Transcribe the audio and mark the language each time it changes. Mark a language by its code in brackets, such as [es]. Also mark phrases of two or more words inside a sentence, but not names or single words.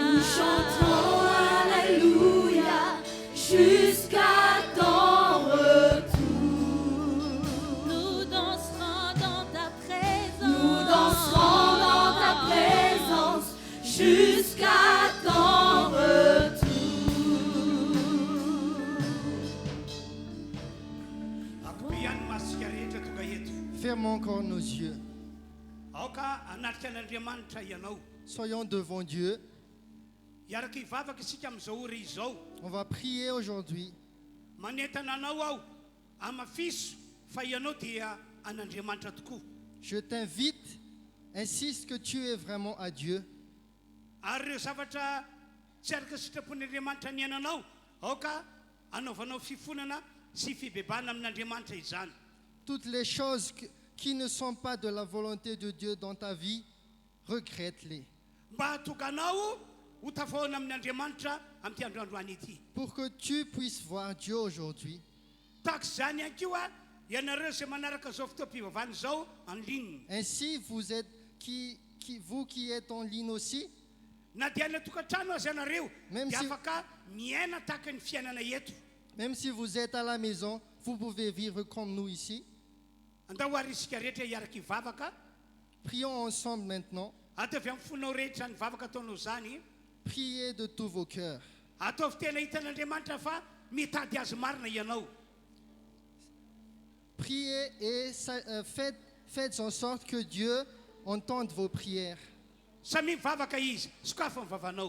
[fr] Nous chanterons Alléluia jusqu'à ton retour. Nous danserons dans ta présence. Nous danserons dans ta présence jusqu'à ton retour. [mg] Akobiany masika rehetra tonga eto. [fr] Fermons encore nos yeux. [mg] Aoka anatrika an'Andriamanitra ianao. [fr] Soyons devant Dieu. [mg] Iaraka hivavaka isika amin'izao ora izao. [fr] On va prier aujourd'hui. [mg] Manentana anao aho amafiso fa ianao dia an'Andriamanitra tokoa. [fr] Je t'invite, insiste que tu es vraiment à Dieu. [mg] Ary ireo zavatra tsy araka sitrapon'Andriamanitra ny ainanao, aoka anaovanao fifonana sy fibebana amin'Andriamanitra izany. [fr] Toutes les choses qui ne sont pas de la volonté de Dieu dans ta vie, regrette-les. [mg] Mba hatonga anao ho tafahoana amin'Andriamanitra amin'ity androandroany ity. [fr] Pour que tu puisses voir Dieu aujourd'hui. [mg] Tahaka izany ihany koa ianareo izay manaraka izao fotoam-pivavahana izao [fr] en ligne. Ainsi, vous êtes vous qui êtes en ligne aussi, [mg] Na dia any tokantrano azy ianareo [fr] Même [mg] dia [fr] si- [mg] afaka miaina tahaka ny fiainana eto. [fr] même si vous êtes à la maison, vous pouvez vivre comme nous ici. [mg] Andao ary isika rehetra hiaraka hivavaka. [fr] Prions ensemble maintenant. [mg] atao avy amin'ny fonao rehetra ny vavaka ataonao zany [fr] Priez de tous vos cœurs. [mg] ataovy tena hitan'Andriamanitra fa mitady azy marina ianao. [fr] Priez et faites en sorte que Dieu entende vos prières. [mg] Samy mivavaka izy, sokafa ny vavanao.